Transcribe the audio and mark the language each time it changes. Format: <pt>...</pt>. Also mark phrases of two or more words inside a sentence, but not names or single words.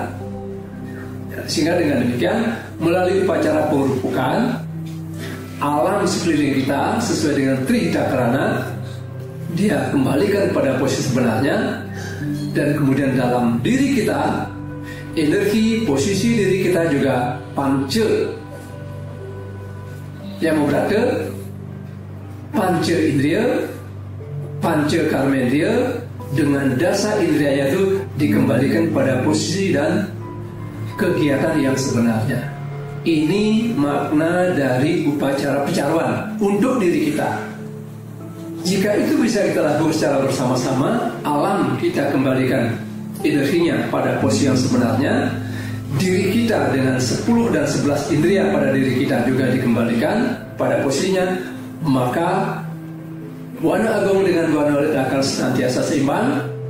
<id>Ya, sehingga dengan demikian melalui upacara pengerupukan, alam sekeliling kita sesuai dengan Trihita Karana dia kembalikan pada posisi sebenarnya, dan kemudian dalam diri kita energi posisi diri kita juga panca yang berada panca indriya, panca karmendra dengan dasa indriya itu dikembalikan pada posisi dan kegiatan yang sebenarnya. Ini makna dari upacara pecaruan untuk diri kita. Jika itu bisa kita lakukan secara bersama-sama, alam kita kembalikan energinya pada posisi yang sebenarnya, diri kita dengan 10 dan 11 indriya pada diri kita juga dikembalikan pada posisinya, maka Buana Agung dengan Buana Walet akan senantiasa seimbang.</id>